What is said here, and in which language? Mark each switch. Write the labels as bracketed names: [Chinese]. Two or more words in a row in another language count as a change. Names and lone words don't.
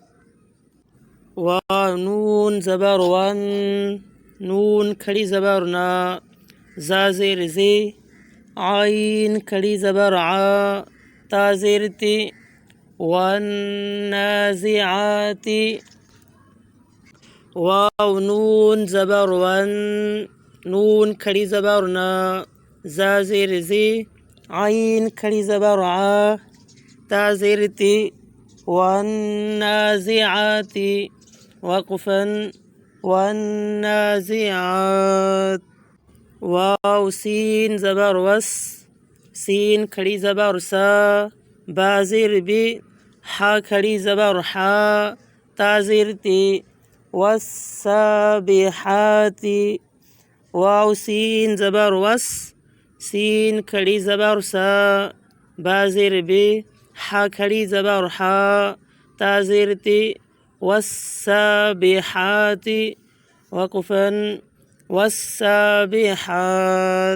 [Urdu] واو نون زبر ون، نون کھڑی زبر نا، زا زیر زے، عین کھڑی زبر عا، تا زیر تے، والنازعات۔ واو نون زبر ون، نون کھڑی زبر نا، زا زیر زے، عین کھڑی زبر عا، تا زیر تے، والنازعات، وقفاً والنازعات۔ واو سین زبر وس، سین کھڑی زبر سا، با زیر بے، حا کھڑی زبر حا، تا زیر تے، والسابحات۔ واو سین زبر وس، سین کھڑی زبر سا، با زیر بے، حا کھڑی زبر حا، تا زیر تے، والسابحات، وقفاً والسابحات۔